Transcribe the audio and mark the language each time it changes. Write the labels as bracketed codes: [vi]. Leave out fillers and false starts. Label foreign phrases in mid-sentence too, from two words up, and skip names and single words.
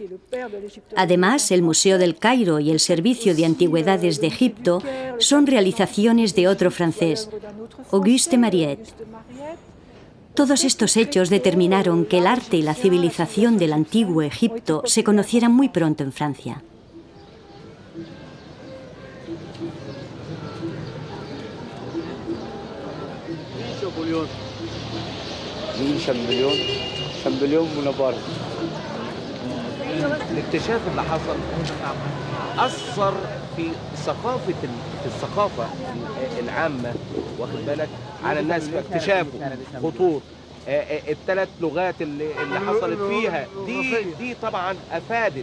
[es] Además, el Museo del Cairo y el Servicio de Antigüedades de Egipto son realizaciones de otro francés, Auguste Mariette. Todos estos hechos determinaron que el arte y la civilización del antiguo Egipto se conocieran muy pronto en Francia. [ar] شامبليون بونابرت الاكتشاف اللي حصل أثر في الثقافة العامة واخد بالك على الناس في اكتشافه خطوط الثلاث لغات اللي حصلت فيها دي طبعا أفادت.